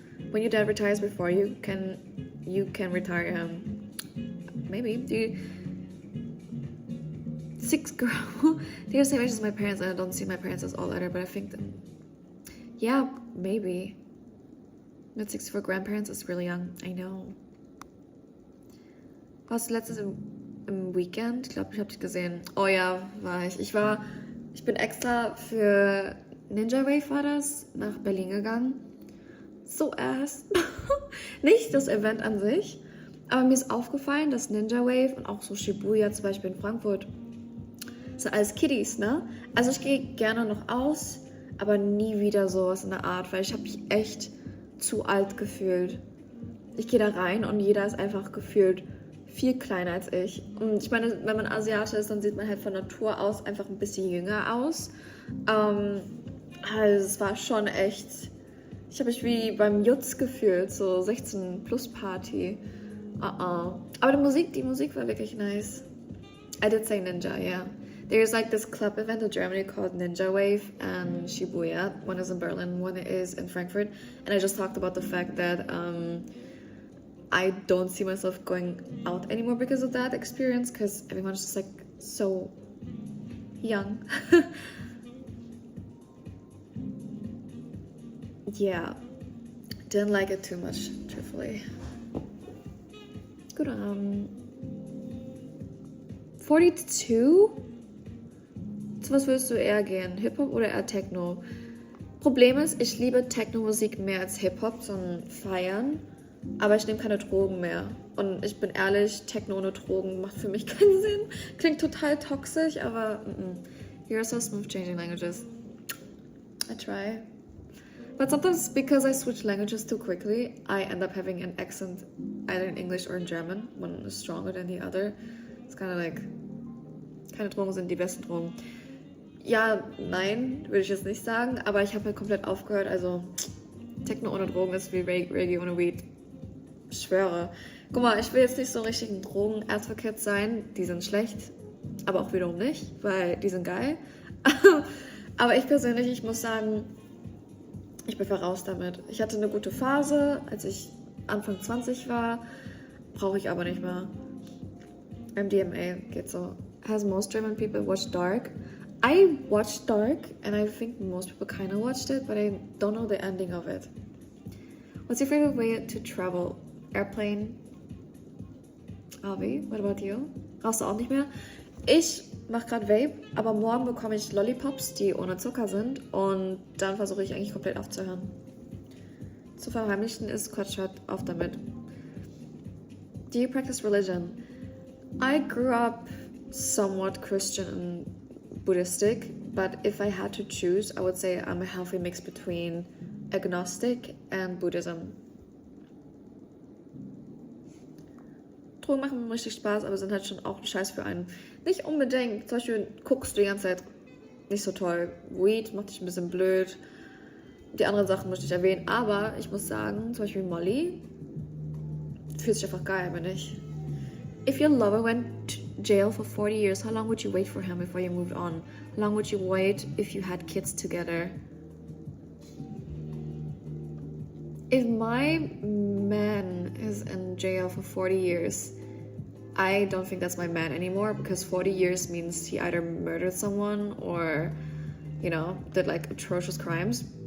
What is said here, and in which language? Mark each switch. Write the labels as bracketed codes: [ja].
[en] When your dad retires before you can retire him. Maybe. Six girl. They're the same age as my parents and I don't see my parents as old either, but I think that, yeah, maybe. Mid-60 for grandparents is really young. I know. [de] Warst du letztens im Weekend? Ich glaube, ich habe dich gesehen. Oh ja, war ich. Ich bin extra für Ninja Wave war das, nach Berlin gegangen. So ass. Nicht das Event an sich, aber mir ist aufgefallen, dass Ninja Wave und auch so Shibuya zum Beispiel in Frankfurt sind alles Kiddies, ne? Also ich gehe gerne noch aus, aber nie wieder sowas in der Art, weil ich habe mich echt zu alt gefühlt. Ich gehe da rein und jeder ist einfach gefühlt viel kleiner als ich. Und ich meine, wenn man Asiate ist, dann sieht man halt von Natur aus einfach ein bisschen jünger aus. Also es war schon echt... Ich habe mich wie beim Jutz gefühlt, so 16-Plus-Party. Aber die Musik war wirklich nice. [en] I did say Ninja, yeah. There's like this club event in Germany called Ninja Wave and Shibuya. One is in Berlin, one is in Frankfurt. And I just talked about the fact that I don't see myself going out anymore because of that experience, because everyone's just like so young. yeah, didn't like it too much, truthfully. [de] Gut, 42? Zu was würdest du eher gehen? Hip-Hop oder eher Techno? Problem ist, ich liebe Techno-Musik mehr als Hip-Hop, sondern feiern. Aber ich nehme keine Drogen mehr. Und ich bin ehrlich, Techno ohne Drogen macht für mich keinen Sinn. Klingt total toxisch, aber [en] you're so smooth changing languages. I try. But sometimes because I switch languages too quickly, I end up having an accent either in English or in German. One is stronger than the other. It's kind of like, [de] keine Drogen sind die besten Drogen. Ja, nein, würde ich jetzt nicht sagen, aber ich habe halt komplett aufgehört. Also Techno ohne Drogen ist wie Reggae ohne Weed. Ich schwöre. Guck mal, ich will jetzt nicht so ein richtigen Drogen-Advocate sein. Die sind schlecht, aber auch wiederum nicht, weil die sind geil. Aber ich persönlich, ich muss sagen, ich bin voraus damit. Ich hatte eine gute Phase, als ich Anfang 20 war. Brauche ich aber nicht mehr. MDMA geht so. [en] Has most German people watched Dark? I watched Dark, and I think most people kind of watched it, but I don't know the ending of it. What's your favorite way to travel? Airplane? RV? What about you? [de] Rauchst du auch nicht mehr? Ich mache gerade Vape, aber morgen bekomme ich Lollipops, die ohne Zucker sind, und dann versuche ich eigentlich komplett aufzuhören. Zu verheimlichen ist Quatsch, hört auf damit. [en] Do you practice religion? I grew up somewhat Christian and Buddhistic, but if I had to choose, I would say I'm a healthy mix between agnostic and Buddhism. [de] Drogen machen richtig Spaß, aber sind halt schon auch ein Scheiß für einen. Nicht unbedingt. Zum Beispiel guckst du die ganze Zeit nicht so toll. Weed macht dich ein bisschen blöd. Die anderen Sachen möchte ich erwähnen, aber ich muss sagen, zum Beispiel Molly fühlt sich einfach geil, wenn ich. [en] If your lover went to jail for 40 years, how long would you wait for him before you moved on? How long would you wait if you had kids together? If my man is in jail for 40 years, I don't think that's my man anymore, because 40 years means he either murdered someone or, you know, did like atrocious crimes.